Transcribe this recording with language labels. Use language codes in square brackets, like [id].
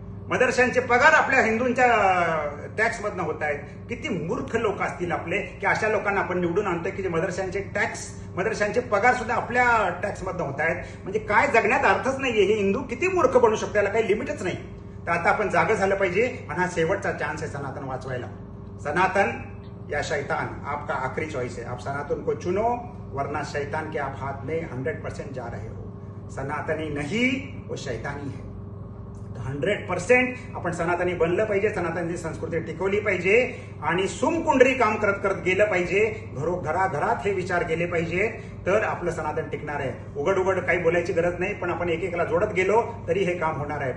[mr] मदरशांचे पगार आपल्या हिंदूंच्या टॅक्स मधनं होत आहेत. किती मूर्ख लोक असतील आपले की अशा लोकांना आपण निवडून आणतोय की मदरशांचे पगार सुद्धा आपल्या टॅक्स मधनं होत आहेत. म्हणजे काय जगण्यात अर्थच नाहीये. हे हिंदू किती मूर्ख बनू शकतो, याला काही लिमिटच नाही. तर आता आपण जागं झालं पाहिजे आणि हा शेवटचा चान्स आहे सनातन वाचवायला. [hi] सनातन या शैतान आपका आखिरी चॉइस है. आप सनातन को चुनो वरना शैतान के आप हाथ में 100% जा रहे हो. सनातनी नहीं वो शैतानी है. [mr] 100% आपण सनातनी बनलं पाहिजे, सनातनी संस्कृती टिकवली पाहिजे आणि सुमकुंडरी काम करत करत गेलं पाहिजे. घराघरात हे विचार गेले पाहिजे, तर आपलं सनातन टिकणार आहे. उघड काही बोलायची गरज नाही, पण आपण एकेकाला जोडत गेलो तरी हे काम होणार आहे.